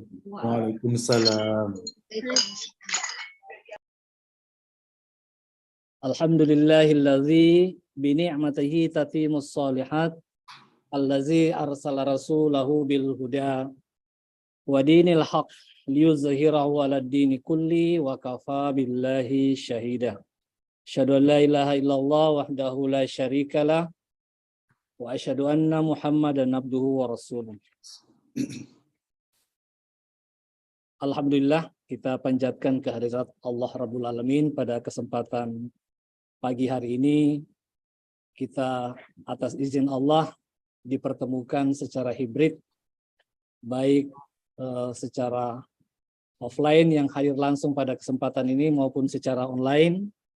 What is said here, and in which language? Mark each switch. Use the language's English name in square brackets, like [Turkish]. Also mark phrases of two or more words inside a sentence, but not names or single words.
[Arabic] Waalaikumsalam. الحمد لله الذي بنعمته تتم الصالحات الذي أرسل رسوله بالهدى ودين الحق ليظهره على الدين كله وكفى بالله شهيدا. أشهد أن لا إله إلا الله وحده لا شريك له وأشهد أن محمدا عبده ورسوله. [Indonesian] Alhamdulillah, kita panjatkan kehadirat Allah [Arabic] رب العالمين [Indonesian] pada kesempatan pagi hari ini. Kita atas izin Allah dipertemukan secara hibrid, baik secara offline yang hadir langsung pada kesempatan ini maupun secara online.